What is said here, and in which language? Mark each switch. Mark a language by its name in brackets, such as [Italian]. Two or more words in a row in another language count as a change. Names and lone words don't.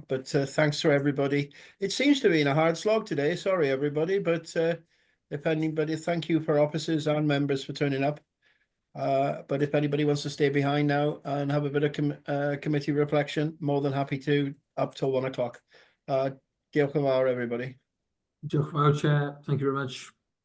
[English] But thanks for everybody. It seems to be a hard slog today, sorry everybody, but if anybody, thank you for officers and members for turning up. But if anybody wants to stay behind now and have a bit of committee reflection, more than happy to, up till 1 o'clock. [Welsh] Diolch yn fawr, everybody. Diolch yn fawr, [English] Chair. Thank you very much.